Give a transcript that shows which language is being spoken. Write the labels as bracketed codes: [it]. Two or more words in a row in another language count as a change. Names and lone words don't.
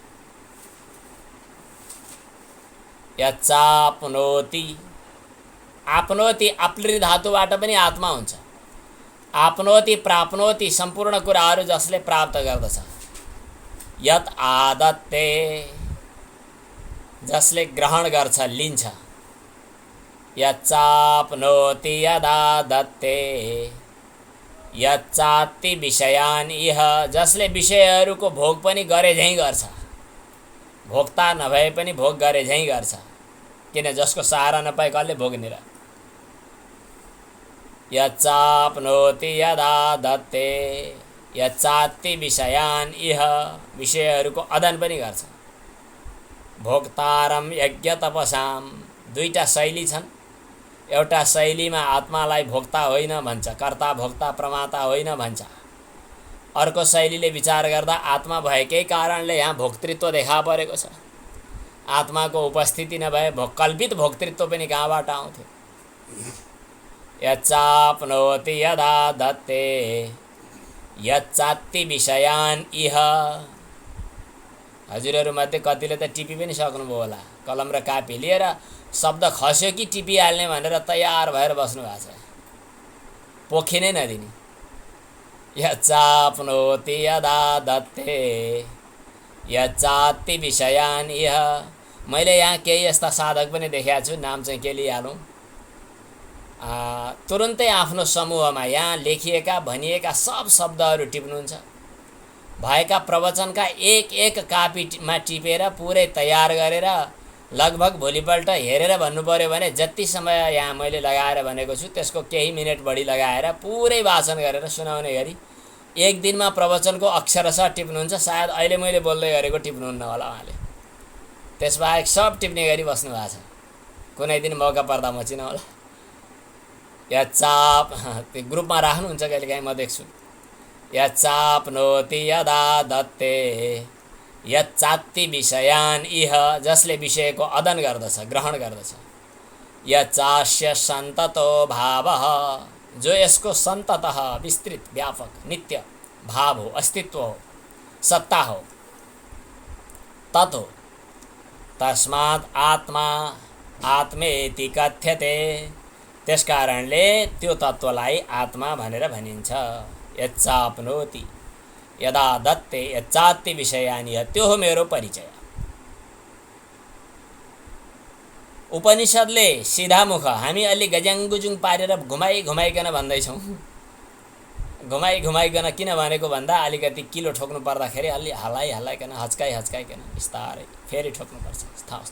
[sa] यच्चाप्नोति, आप्नोति [ne] आप्लृ धातुबाट पनि आत्मा हुन्छ। [sa] आप्नोति प्राप्नोति [ne] सम्पूर्ण कुराहरू जसले प्राप्त गर्दछ। [sa] यत आदत्ते, [ne] जसले ग्रहण गर्छ लिन्छ। [sa] यच्चाप्नोति यदादत्ते यच्चाति विषयान् इह, [ne] जसले विषयहरूको भोग पनि गरे झैँ गर्छ। भोक्ता नभए पनि भोग गरे झैँ गर्छ, किन जसको सहारा नपाए कसले भोग्ने र। [sa] यच्चाप्नोति यदादत्ते यच्चाति विषयान् इह, [ne] विषयहरूको अदन पनि गर्छ। [sa] भोक्तारम यज्ञ तपसाम, [ne] दुईटा शैली छन्। एउटा शैलीमा आत्मालाई भोक्ता होइन भन्छ, कर्ता भोक्ता प्रमाता होइन भन्छ। अर्को शैलीले विचार गर्दा आत्मा भएकै कारणले यहाँ भोक्तृत्व देखा परेको छ। आत्माको उपस्थिति नभए कल्पित भोक्तृत्व पनि कहाँबाट आउँथ्यो। [sa] यच्चाप्नोति यदादत्ते यच्चाति विषयान् इह। [ne] हजुरहरूमध्ये कतिले त टिपी पनि सक्नुभयो होला। कलम र कापी लिएर शब्द खस्यो कि टिपिहाल्ने भनेर तयार भएर बस्नु भएको छ, पोखिनै नदिने। [sa] यच्चाप्नोति यदादत्ते यच्चाति विषयान् इह। [ne] मैले यहाँ केही यस्ता साधक पनि देखेको छु, नाम चाहिँ के लिइहालौँ। तुरुन्तै आफ्नो समूहमा यहाँ लेखिएका भनिएका सब शब्दहरू टिप्नुहुन्छ। भएका प्रवचनका एक एक कापीमा टिपेर पुरै तयार गरेर लगभग भोलिपल्ट हेरेर भन्नु पर्यो भने जति समय यहाँ मैले लगाएर भनेको छु त्यसको केही मिनट बढी लगाएर पुरै वाचन गरेर सुनाउने गरी एक दिनमा प्रवचनको अक्षरशः टिप्नुहुन्छ। सायद अहिले मैले बोल्दै गरेको टिप्नुहुन्न होला उहाँले, त्यसबाहेक सब टिप्ने गरी बस्नु भएको छ। कुनै दिन मौका पर्दा म चिन होला। यच्चाप, त्यो ग्रुपमा राख्नुहुन्छ कहिलेकाहीँ म देख्छु। [sa] यच्चाप्नोति यदादत्ते यच्चाति विषयान् इह, [ne] जसले विषयको अदन गर्दछ, ग्रहण गर्दछ। [sa] यच्चास्य सन्ततो भावः, [ne] जो यसको सन्ततः विस्तृत व्यापक नित्य भाव हो, अस्तित्व हो, सत्ता हो, तत् हो। [sa] तस्मात् आत्मा आत्मेति कथ्यते, [ne] त्यसकारणले त्यो तत्त्वलाई आत्मा भनेर भनिन्छ। [sa] यच्चाप्नोति यदा दत्ते यच्चात्ति विषयानि, [ne] त्यो हो मेरो परिचय। उपनिषदले सिधा मुख, हामी अलि गज्याङगुजुङ पारेर घुमाइकन भन्दैछौँ। घुमाइकन किन भनेको भन्दा अलिकति किलो ठोक्नु पर्दाखेरि अलि हल्लाइकन हच्काइकन बिस्तारै फेरि ठोक्नुपर्छ।